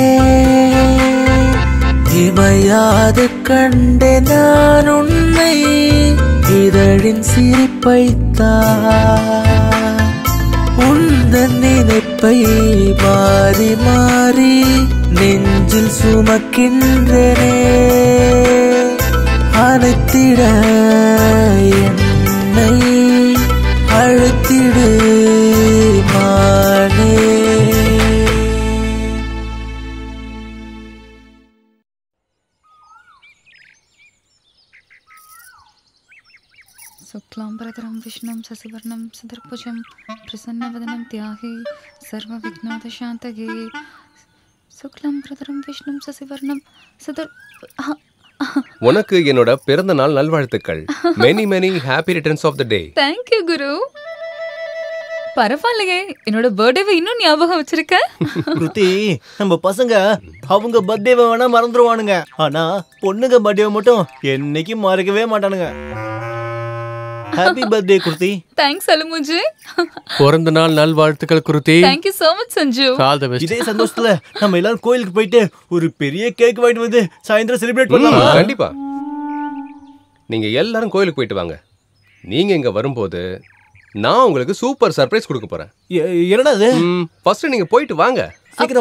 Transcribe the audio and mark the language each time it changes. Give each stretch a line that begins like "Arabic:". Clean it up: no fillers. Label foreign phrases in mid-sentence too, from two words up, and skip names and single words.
Tamil: இமையாது கண்டே நான் உன்னை இதழின் சிரிப்பைத்தான் உந்தன் நினைப்பை மாறி மாறி நெஞ்சில் சுமக்கின்றனே அனைத்திட என்னை அழைத்திடு மானே
Sanskrit: शुक्लाम्बरधरं विष्णुं शशिवर्णं चतुर्भुजं प्रसन्नवदनं ध्याये सर्वविघ्नोपशान्तये शुक्लाम्बरधरं विष्णुं शशिवर्णं
Tamil: உனக்கு என்னோட பிறந்த நாள் நல்வாழ்த்துக்கள்.
English: many many happy returns of the day. Thank you குரு.
Tamil: பரவாயில்லையே, என்னோட பர்த்டேவை இன்னும் ஞாபகம் வச்சிருக்க. குருதி, நம்ம பசங்க அவங்க பர்த்டேவை வேணா மறந்துடுவானுங்க, ஆனா பொண்ணுங்க பர்த்டேவை மட்டும் என்னைக்கும் மறக்கவே மாட்டானுங்க.
English: happy birthday குருதி. தேங்க்ஸ் அலுமுஜி.
Tamil: பிறந்த நாள் நல்வாழ்த்துக்கள் குருதி.
English: Thank you so much சஞ்சு. All the best.
Tamil: இதே சந்தோஷத்துல நம்ம எல்லாரும் கோயிலுக்கு போயிட்டு ஒரு பெரிய கேக் வாங்கிட்டு வந்து சாயந்தரம் செலிப்ரேட் பண்ணலாம். கண்டிப்பா. நீங்க எல்லாரும் கோயிலுக்கு போயிட்டு வாங்க. நீங்க இங்க வரும்போது நான் உங்களுக்கு
English: super surprise
Tamil: கொடுக்க போறேன். என்னடா அது? ஃபர்ஸ்ட் நீங்க போயிட்டு வாங்க. சீக்கிரம்